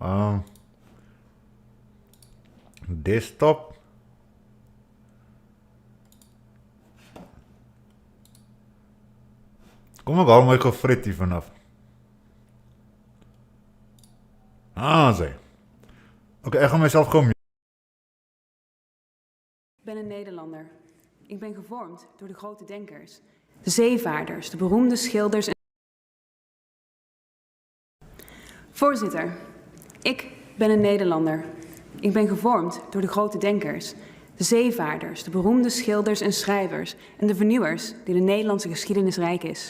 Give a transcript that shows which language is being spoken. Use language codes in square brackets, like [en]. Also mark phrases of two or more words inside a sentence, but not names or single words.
[af] Desktop. Kom ek haal my gefret hier vanaf. Sê. Oké, ek gaan myself gou. [nl] Ik ben een Nederlander. Ik ben gevormd door de grote denkers, de zeevaarders, de beroemde schilders en... Voorzitter, ik ben een Nederlander. Ik ben gevormd door de grote denkers, de zeevaarders, de beroemde schilders en schrijvers en de vernieuwers die de Nederlandse geschiedenis rijk is.